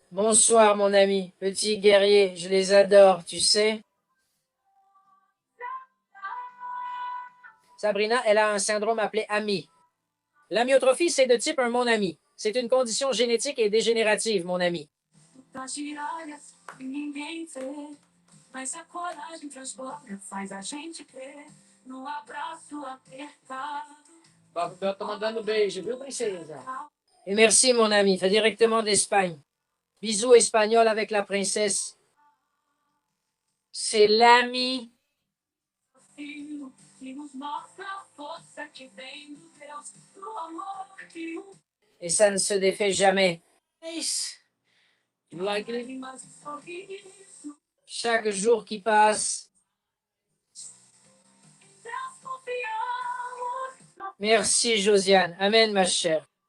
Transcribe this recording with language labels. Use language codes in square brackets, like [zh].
[fr] Bonsoir, mon ami. Petit guerrier, je les adore, tu sais. Sabrina, elle a un syndrome appelé AMI. L'amyotrophie, c'est de type un mon ami. C'est une condition génétique et dégénérative, mon ami. [pt] Das diárias que ninguém vê, mas a coragem transborda, faz a gente crer no abraço apertado. Eu tô mandando beijo, viu, princesa? [fr] Et merci, mon ami. Fait directement d'Espagne. Bisous espagnol avec la princesse. C'est l'ami. [pt] Fio que nos mostra a força que vem do Deus, do amor que [fr] Et ça ne se défait jamais. [en] Nice. You like it? [pt] mas o sorriso [fr] Chaque jour qui passe. [pt] traz confiança. [fr] Merci, Josiane. Amen, ma chère.